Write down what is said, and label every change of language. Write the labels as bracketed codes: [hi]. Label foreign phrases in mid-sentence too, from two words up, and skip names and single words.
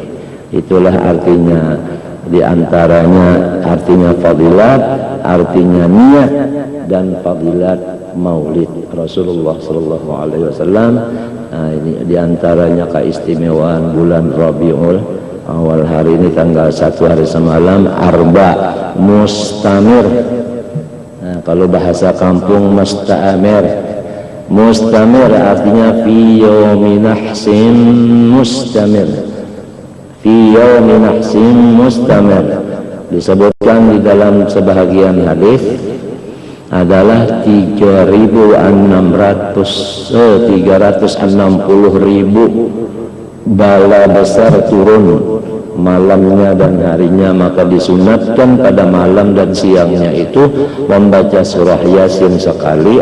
[ms] Itulah artinya, diantaranya artinya fadilat, artinya niat, dan fadilat Maulid Rasulullah [ar] صلى الله عليه وسلم. [ms] Nah, ini diantaranya keistimewaan bulan Rabiul Awal. Hari ini tanggal 1 hari semalam [ar] أربعاء مستمر. [ms] Nah, kalau bahasa kampung mustamir. [ar] Mustamir artinya في يوم نحس مستمر. في يوم نحس مستمر. [ms] Disebutkan di dalam sebahagian hadis adalah 360.000 bala besar turun malamnya dan harinya, maka disunatkan pada malam dan siangnya itu membaca surah Yasin sekali.